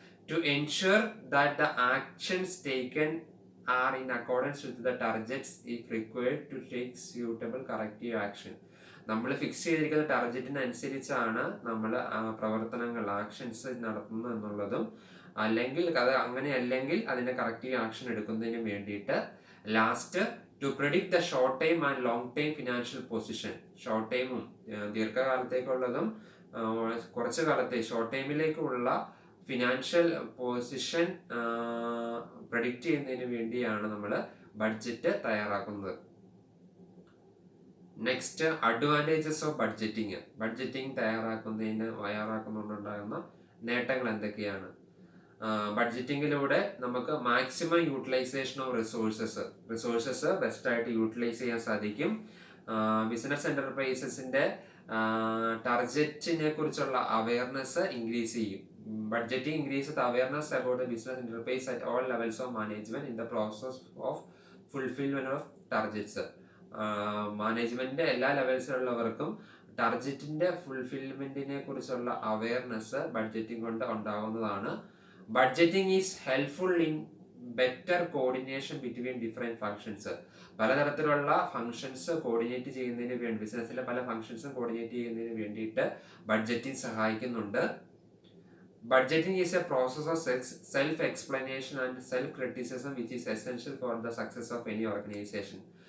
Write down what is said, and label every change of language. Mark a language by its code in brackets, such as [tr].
[en] To ensure that the actions taken are in accordance with the targets if required to take suitable corrective action. [ml] നമ്മൾ fix ചെയ്തിരിക്കുന്ന ടാർഗറ്റിനനുസരിച്ചാണ് നമ്മൾ പ്രവർത്തനങ്ങൾ actions നടത്തുന്നത് എന്നുള്ളതും അല്ലെങ്കിൽ അത് അങ്ങനെ അല്ലെങ്കിൽ അതിന്റെ കറക്റ്റീവ് ആക്ഷൻ എടുക്കുന്നതിന് വേണ്ടിയിട്ട് [en] last to predict the short time and long time financial position, [ml] short ടൈമും ദീർഘകാലത്തേക്കുള്ളതും കുറച്ച് കാലത്തെ ഷോർട്ട് ടൈമിലേക്കുള്ള ഫിനാൻഷ്യൽ പൊസിഷൻ പ്രഡിക്റ്റ് ചെയ്യുന്നതിന് വേണ്ടിയാണ് നമ്മൾ ബഡ്ജറ്റ് തയ്യാറാക്കുന്നത്. Next, [en] Advantages of budgeting. [ml] Budgeting തയ്യാറാക്കുന്നുണ്ടാകുന്ന നേട്ടങ്ങൾ എന്തൊക്കെയാണ്? ബഡ്ജറ്റിങ്ങിലൂടെ നമുക്ക് [en] maximum utilization of resources [ml] ബെസ്റ്റായിട്ട് utilise ചെയ്യാൻ സാധിക്കും. ബിസിനസ് എന്റർപ്രൈസസിന്റെ ടാർഗറ്റിനെ കുറിച്ചുള്ള അവയർനെസ് ഇൻക്രീസ് ചെയ്യും. [en] Budgeting increases the awareness about the business enterprise at all levels of management in the process of fulfillment of targets. [ml] മാനേജ്മെന്റിന്റെ എല്ലാ ലെവൽസിലുള്ളവർക്കും ടാർഗറ്റിന്റെ ഫുൾഫിൽമെന്റിനെ കുറിച്ചുള്ള അവയർനെസ് ബഡ്ജറ്റിംഗ് കൊണ്ട് ഉണ്ടാകുന്നതാണ്. [en] Budgeting is helpful in better coordination between different functions. [ml] പലതരത്തിലുള്ള functions coordinate ചെയ്യുന്നതിന് വേണ്ടി, ബിസിനസ്സിലെ പല ഫങ്ഷൻസും coordinate ചെയ്യുന്നതിന് വേണ്ടിയിട്ട് ബഡ്ജറ്റിംഗ് സഹായിക്കുന്നുണ്ട്. [en] Budgeting is a process of self-explanation and self-criticism which is essential for the success of any organization.